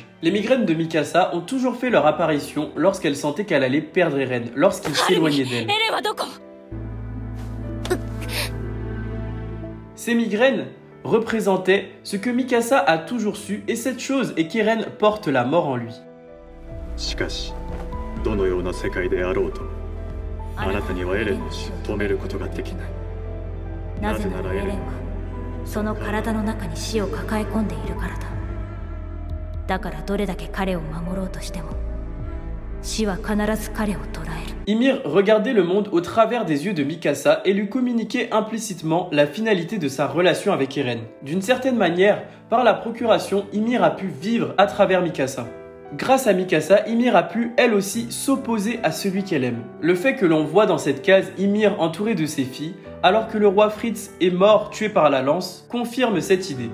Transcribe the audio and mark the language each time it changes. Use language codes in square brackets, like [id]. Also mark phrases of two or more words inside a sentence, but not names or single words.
[fr] Les migraines de Mikasa ont toujours fait leur apparition lorsqu'elle sentait qu'elle allait perdre Eren, lorsqu'il s'éloignait d'elle. Ces migraines représentaient ce que Mikasa a toujours su et cette chose est qu'Eren porte la mort en lui. [ja] どのような世界であろうとあなたにはエレンの死を止めることができない。なぜならエレンはその体の中に死を抱え込んでいるからだ。だからどれだけ彼を守ろうとしても死は必ず彼を捕らえる。 [fr] Ymir regardait le monde au travers des yeux de Mikasa et lui communiquait implicitement la finalité de sa relation avec Eren. D'une certaine manière, par la procuration, Ymir a pu vivre à travers Mikasa. Grâce à Mikasa, Ymir a pu elle aussi s'opposer à celui qu'elle aime. Le fait que l'on voit dans cette case Ymir entouré de ses filles alors que le roi Fritz est mort tué par la lance, confirme cette idée.